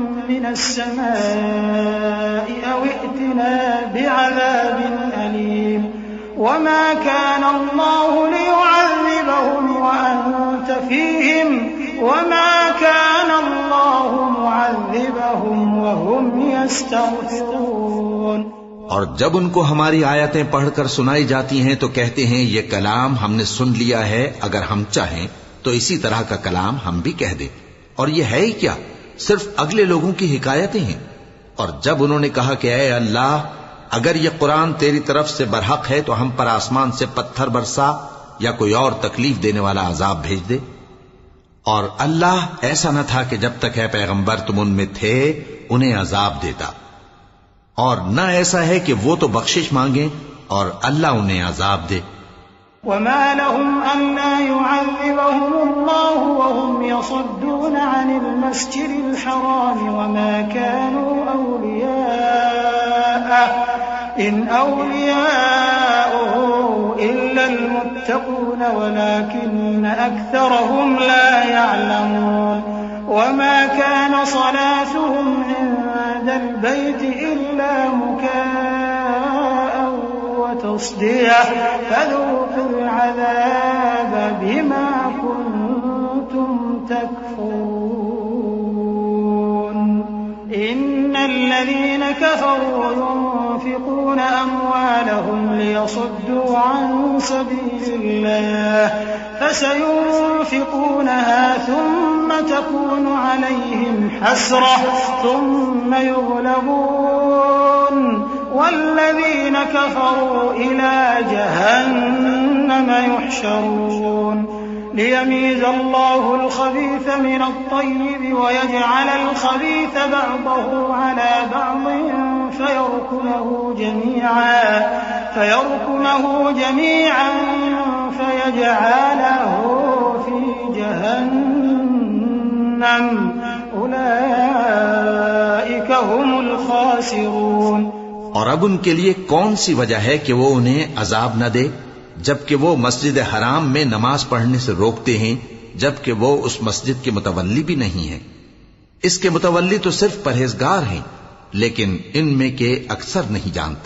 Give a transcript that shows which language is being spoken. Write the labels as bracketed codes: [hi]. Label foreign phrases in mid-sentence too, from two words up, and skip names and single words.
[ar] من السماء أو ائتنا بعذاب أليم وما كان الله ليعذبهم وأنت فيهم وما كان الله معذبهم وهم يستغفرون. [hi] और जब उनको हमारी आयतें पढ़कर सुनाई जाती हैं तो कहते हैं ये कलाम हमने सुन लिया है, अगर हम चाहें तो इसी तरह का कलाम हम भी कह दें। और ये है ही क्या, सिर्फ अगले लोगों की हिकायतें हैं। और जब उन्होंने कहा कि ऐ अल्लाह, अगर ये कुरान तेरी तरफ से बरहक है तो हम पर आसमान से पत्थर बरसा या कोई और तकलीफ देने वाला अजाब भेज दे। और अल्लाह ऐसा न था कि जब तक है पैगंबर तुम उनमें थे उन्हें अजाब देता, और न ऐसा है कि वो तो बख्शिश मांगे और अल्लाह उन्हें अजाब दे। [ar] وما لهم ألا يعذبهم الله وهم يصدون عن المسجد الحرام وما كانوا أولياءه إن أولياؤه إلا المتقون ولكن أكثرهم لا يعلمون. وما كان صلاتهم عند البيت إلا مكاء وتصدية فذوقوا العذاب بما كنتم تكفرون. إن الذين كفروا ينفقون أموالهم ليصدوا عن سبيل الله فسينفقونها ثم تكون عليهم حسرة ثم يغلبون والذين كفروا إلى جهنم يحشرون. ليميز الله الخبيث من الطيب ويجعل الخبيث بعضه على بعض فيركمه جميعا فيجعله في جهنم أولئك هم الخاسرون. [hi] और अब उनके लिए कौन सी वजह है कि वो उन्हें अजाब न दे, जबकि वो मस्जिद हराम में नमाज पढ़ने से रोकते हैं, जबकि वो उस मस्जिद के मुतवल्ली भी नहीं है। इसके मुतवल्ली तो सिर्फ परहेजगार हैं, लेकिन इनमें के अक्सर नहीं जानते।